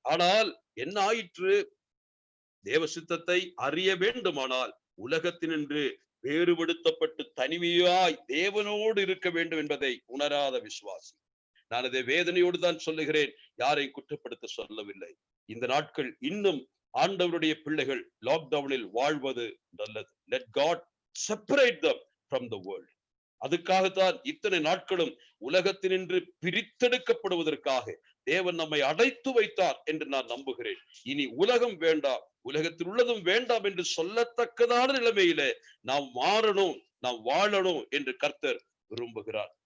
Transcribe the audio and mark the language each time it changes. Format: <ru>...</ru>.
<ta>ஆனால் என்ன ஆயிற்று? தேவ சித்தத்தை அறிய வேண்டுமானால் உலகத்தினின்று வேறுபடுத்தப்பட்டு தனிமையாய் தேவனோடு இருக்க வேண்டும் என்பதை உணராத விசுவாசி. நான் அதை வேதனையோடு தான் சொல்லுகிறேன், யாரை குற்றப்படுத்த சொல்லவில்லை. இந்த நாட்கள் இன்னும் ஆண்டவருடைய பிள்ளைகள் லாக்டவுனில் வாழ்வது நல்லது.</ta> <en>Let God separate them from the world.</en> <ta>அதுக்காகத்தான் இத்தனை நாட்களும் உலகத்தினின்று பிரித்தெடுக்கப்படுவதற்காக தேவன் நம்மை அடைத்து வைத்தார் என்று நான் நம்புகிறேன். இனி உலகம் வேண்டாம், உலகத்தில் உள்ளதும் வேண்டாம் என்று சொல்லத்தக்கதான நிலைமையில நாம் மாறணும், நாம் வாழணும் என்று கர்த்தர் விரும்புகிறார்.</ta>